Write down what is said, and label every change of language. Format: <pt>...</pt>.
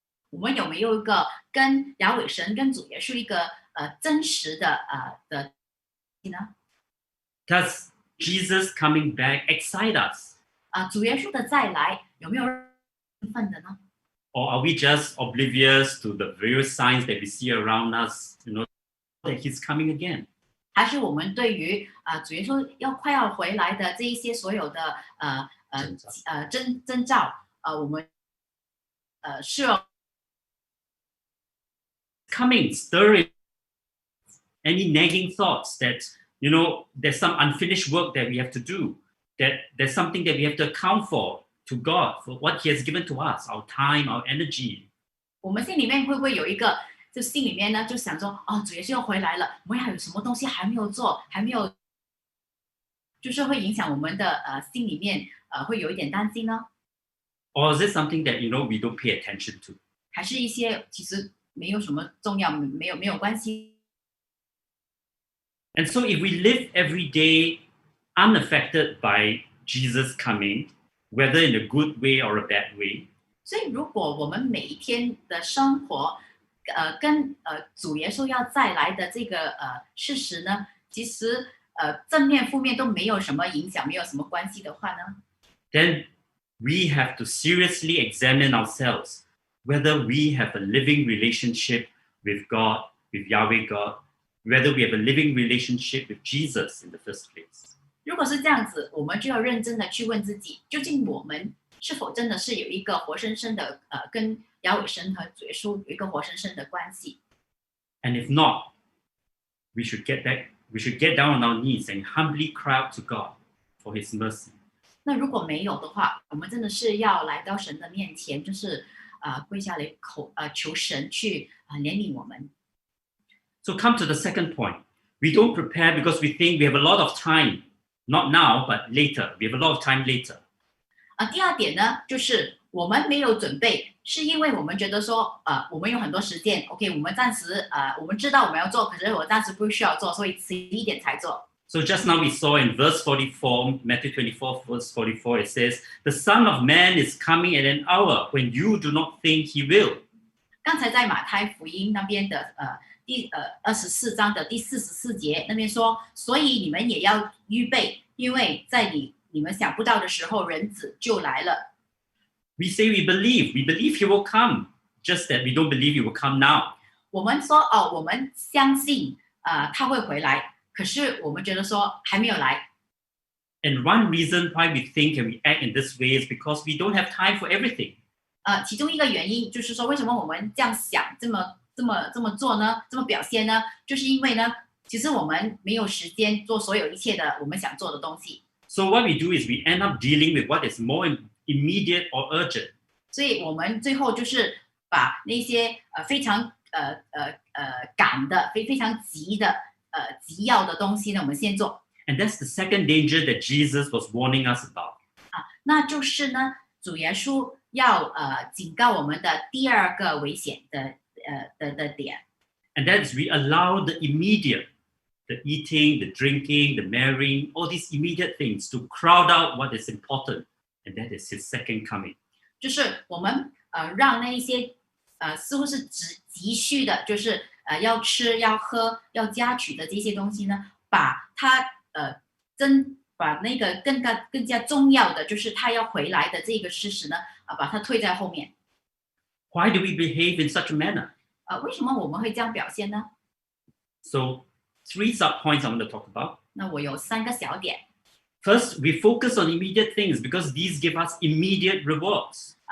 <zh>我们有没有一个跟亚伟神、跟主耶稣一个真实的呢？</zh> <en>Does Jesus coming back excite us?</en> <zh>主耶稣的再来有没有兴奋的呢？</zh> <en>Or are we just oblivious to the various signs that we see around us? That He's coming again.</en> <zh>还是我们对于主耶稣快要回来的这一些所有的征兆，我们是</zh> <en>coming, stirring any nagging thoughts that there's some unfinished work that we have to do, that there's something that we have to account for to God for what He has given to us, our time, our energy.</en> <zh>我们心里面会不会有一个？就心里面呢，就想说，主耶稣要回来了，我们还有什么东西还没有做，还没有，就是会影响我们的心里面会有一点担心呢？</zh> <en>Or is it something that we don't pay attention to?</en> <zh>还是一些其实没有什么重要，没有关系。</zh> <en>And so, if we live every day unaffected by Jesus coming, whether in a good way or a bad way,</en> <zh>所以如果我们每一天的生活跟主耶稣要再来的这个事实呢，其实正面负面都没有什么影响，没有什么关系的话呢</zh> <en>then we have to seriously examine ourselves whether we have a living relationship with God, with Yahweh God, whether we have a living relationship with Jesus in the first place.</en> <zh>如果是这样子，我们就要认真的去问自己，究竟我们是否真的是有一个活生生的跟亚伟神和主耶稣有一个活生生的关系。</zh> <en>And if not, we should get down on our knees and humbly cry out to God for His mercy.</en> <zh>那如果没有的话，我们真的是要来到神的面前，就是跪下来求神去怜悯我们。</zh> <en>So come to the second point. We don't prepare because we think we have a lot of time, not now, but later. We have a lot of time later.</en> <zh>第二点呢，就是我们没有准备，是因为我们觉得说，我们有很多时间 ，OK， 我们暂时我们知道我们要做，可是我暂时不需要做，所以迟一点才做。</zh> <en>So just now we saw in verse 44, Matthew 24, verse 44, it says, "The Son of Man is coming at an hour when you do not think he will."</en> <zh>刚才在马太福音那边的第24章的第44节那边说，所以你们也要预备，因为在你们想不到的时候，人子就来了。</zh> <en>We say we believe he will come, just that we don't believe he will come now.</en> <zh>我们说我们相信他会回来，可是我们觉得说还没有来。</zh> <en>And one reason why we think and we act in this way is because we don't have time for everything.</en> <zh>其中一个原因就是说，为什么我们这样想，这么做呢？这么表现呢？就是因为呢，其实我们没有时间做所有一切的我们想做的东西。</zh> <en>So what we do is we end up dealing with what is more immediate or urgent.</en> <zh>所以我们最后就是把那些非常赶的、非常急的急要的东西呢，我们先做。</zh> <en>And that's the second danger that Jesus was warning us about.</en> <zh>那就是呢，主耶稣要警告我们的第二个危险的点。</zh> <en>And that is we allow the immediate, the eating, the drinking, the marrying, all these immediate things to crowd out what is important, and that is his second coming.</en> <zh>就是我们让那一些似乎是急需的，就是要吃、要喝、要加取的这些东西呢，把它把那个更加重要的，就是他要回来的这个事实呢，把它推在后面。</zh> <en>Why do we behave in such a manner?</en> <zh>为什么我们会这样表现呢？</zh> <en>So 3 sub-points I want to talk about.</en> <zh>那我有3个小点。</zh> <en>First, we focus on immediate things because these give us immediate rewards.</en>